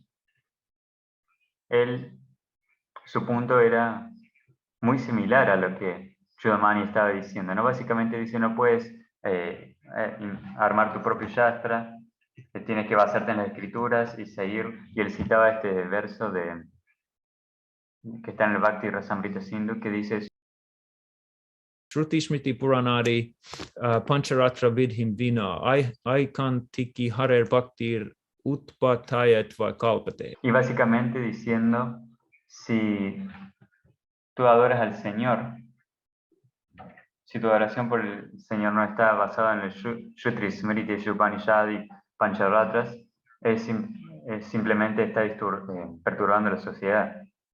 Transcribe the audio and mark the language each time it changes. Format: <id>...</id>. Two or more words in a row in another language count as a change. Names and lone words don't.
<es>su punto era muy similar a lo que Chudamani estaba diciendo, ¿no? Básicamente dice, no puedes armar tu propio Shastra, tienes que basarte en las escrituras y seguir, y él citaba este verso que está en el Bhakti Rasamrita Sindhu, que dice:</es> <sa>श्रुति स्मृति पुराणादि पञ्चरात्र विधिं विना ऐकान्तिकी हरेर् भक्तिर् उत्पातायैव कल्पते.</sa> <es>Y básicamente diciendo, si tú adoras al Señor, si tu adoración por el Señor no está basada en el Shruti Smriti Upanishad y Pancharatras, simplemente está perturbando la sociedad.</es>